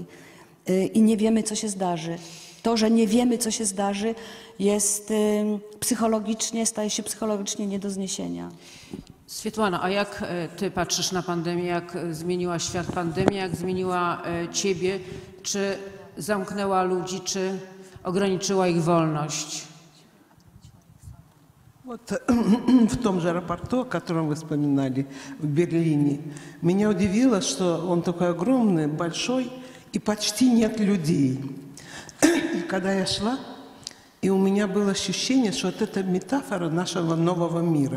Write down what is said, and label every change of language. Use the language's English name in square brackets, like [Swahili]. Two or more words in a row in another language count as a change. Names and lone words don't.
[Polish] I nie wiemy, co się zdarzy. To, że nie wiemy, co się zdarzy, jest staje się psychologicznie nie do zniesienia. Swietłana, a jak ty patrzysz na pandemię, jak zmieniła świat pandemia, jak zmieniła ciebie? Czy zamknęła ludzi, czy ograniczyła ich wolność? [Russian] Вот в том же аэропорту, о котором вы вспоминали, в Берлине, меня удивило, что он такой огромный, большой, и почти нет людей. И когда я шла, и у меня было ощущение, что вот это метафора нашего нового мира.